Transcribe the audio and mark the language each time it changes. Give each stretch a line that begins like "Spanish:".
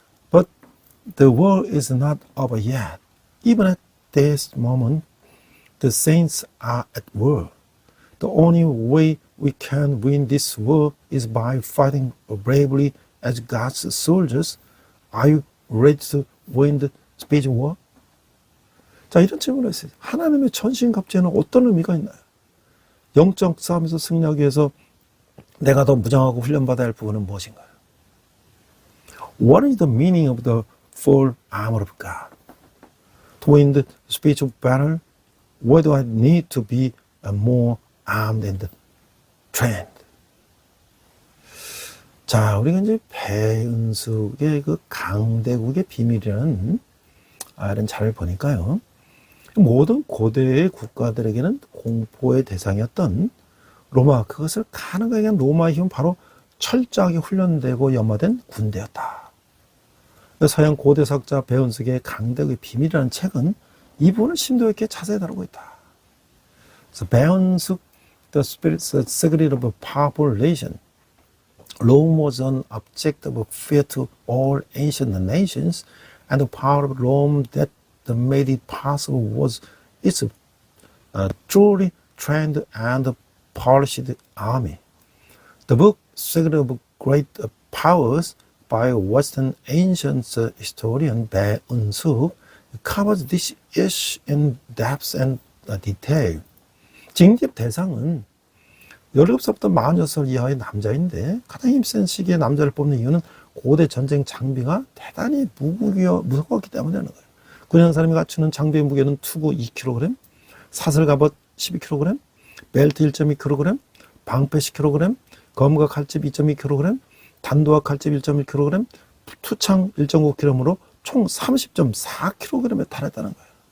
English: But the war is not over yet. Even at this moment, the saints are at war. The only way we can win this war is by fighting bravely as God's soldiers. Are you ready to win the spiritual war?
Korean: 자, 이런 질문을 했어요. 하나님의 전신갑주에는 어떤 의미가 있나요? 영적 싸움에서 승리하기 위해서 내가 더 무장하고 훈련받아야 할 부분은 무엇인가요?
English: What is the meaning of the full armor of God? To win the spiritual battle, why do I need to be more armed and trained?
Korean: 자, 우리가 이제 배은숙의 그 강대국의 비밀이라는 이런 자를 보니까요. 모든 고대의 국가들에게는 공포의 대상이었던 로마, 그것을 가능하게 한 로마의 힘은 바로 철저하게 훈련되고 연마된 군대였다. 서양 고대사학자 배은숙의 강대국의 비밀이라는 책은 이 부분을 심도 있게 자세히 다루고 있다.
English: 그래서 배은숙, The Secret of a Powerful Nation. Rome was an object of fear to all ancient nations, and the power of Rome that made it possible was its truly trained and polished army. The book Secret of Great Powers by Western ancient historian Bae Eun-suk covers this issue in depth and detail.
Korean: 징집 대상은 17살부터 46살 이하의 남자인데 가장 힘센 시기에 남자를 뽑는 이유는 고대 전쟁 장비가 대단히 무거웠기 때문이라는 거예요. 군인 사람이 갖추는 장비의 무게는 투구 2kg, 사슬 갑옷 12kg, 벨트 1.2kg, 방패 10kg, 검과 칼집 2.2kg, 단도와 칼집 1.1kg, 투창 1.5kg으로 총 30.4kg에 달했다는 거예요.